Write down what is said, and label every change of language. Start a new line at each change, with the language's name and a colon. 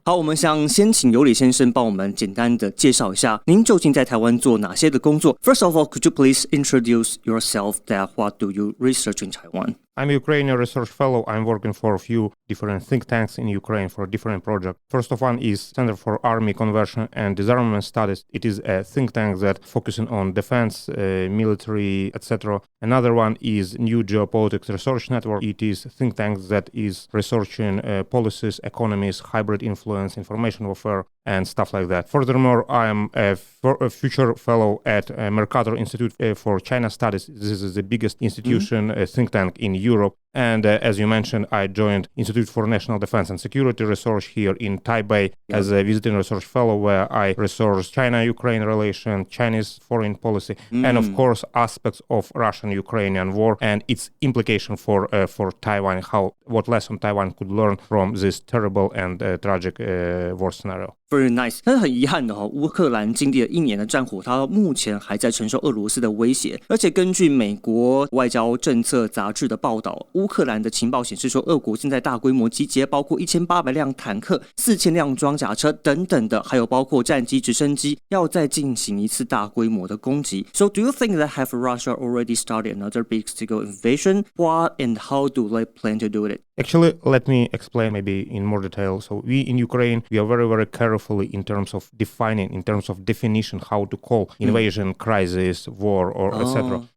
Chinese: 好，我们想先请尤里先生帮我们简单的介绍一下，您究竟在台湾做哪些的工作 ？
English: First of all, could you please introduce yourself? That what do you research in Taiwan? I'm a Ukrainian research fellow. I'm working for a few different think tanks in Ukraine for different projects. First of one is Center for Army Conversion and Disarmament Studies. It is a think tank that focusing on defense, military, etc. Another one is New Geopolitics Research Network. It is a think tank that is researching policies, economies, hybrid influence, information warfare, and stuff like that. Furthermore, I am a future fellow at Mercator Institute for China Studies. This is the biggest institution, think tank in Europe. And as you mentioned, I joined Institute for National Defense and Security Research here in Taipei as a visiting research fellow, where I research China-Ukraine relations, Chinese foreign policy, and of course aspects of Russian-Ukrainian war and its implication for Taiwan, what lesson Taiwan could learn from this terrible and tragic war scenario. Very nice.
Chinese: 但是很遗憾的乌克兰经历了1年的战火，它目前还在承受俄罗斯的威胁。而且根据美国外交政策杂志的报道，乌克兰的情报显示说，俄国正在大规模集结，包括1800辆坦克、4000辆装甲车等等的，还有包括战机、直升机，要再进行一次大规模的攻击。
English: So do you think that have Russia already started another big scale invasion? What and how do they plan to do it? Actually, let me explain maybe in more detail. So we in Ukraine, we are very, very carefully in terms of defining, in terms of definition, how to call invasion, crisis, war, or etc.